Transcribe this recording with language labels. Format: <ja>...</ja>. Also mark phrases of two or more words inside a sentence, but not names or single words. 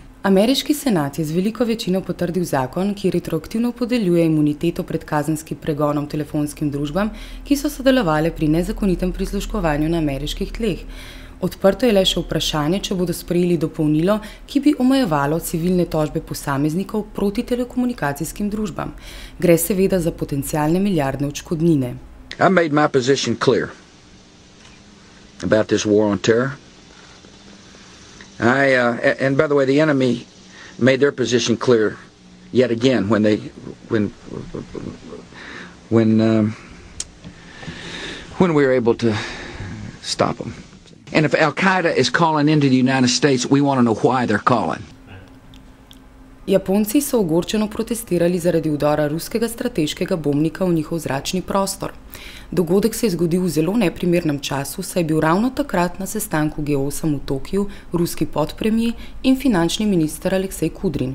<sl>Ameriški senat je z veliko večino potrdil zakon, ki retroaktivno podeljuje imuniteto pred kazenskim pregonom telefonskim družbam, ki so sodelovale pri nezakonitem prisluškovanju na ameriških tleh. Odprto je le še vprašanje, če bodo sprejeli dopolnilo, ki bi omejevalo civilne tožbe posameznikov proti telekomunikacijskim družbam. Gre seveda za potencialne milijardne odškodnine.</sl> <en>I made my position clear about this war on terror. And by the way, the enemy made their position clear yet again when we were able to stop them. And if Al-Qaeda is calling into the United States, we want to know why they're calling.</en> <sl>Japonci so ogorčeno protestirali zaradi vdora ruskega strateškega bombnika v njihov zračni prostor. Dogodek se je zgodil v zelo neprimernem času, saj je bil ravno takrat na sestanku G8 v Tokiju ruski podpremije in finančni minister Aleksej Kudrin.</sl>